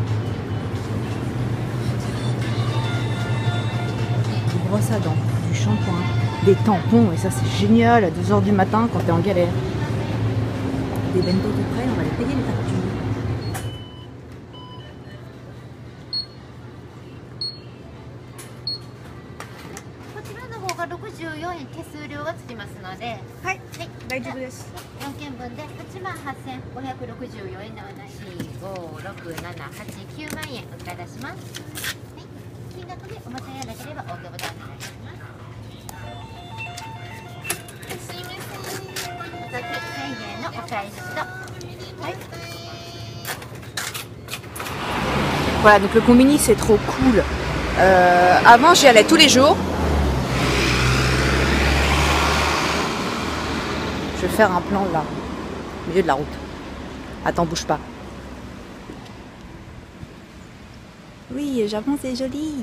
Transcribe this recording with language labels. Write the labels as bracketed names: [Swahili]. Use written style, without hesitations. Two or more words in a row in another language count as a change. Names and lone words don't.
[French] Des brosses à dents, du shampoing, des tampons, et ça c'est génial à 2 h du matin quand t'es en galère. Des bento tout près, on va les payer les factures. Ouais, [Japanese] 大丈夫です。 4件分で88,564円ではない45678,9万円お伝えいたします。はい、金額でお間違いなければお受けボタンお願いします。すいません。お先1000円のお返しと。はい。 [French] Voilà, donc le combini c'est trop cool. Avant j'y allais tous les jours. Je vais faire un plan là, au milieu de la route. Attends, bouge pas. Oui, j'avance, c'est joli.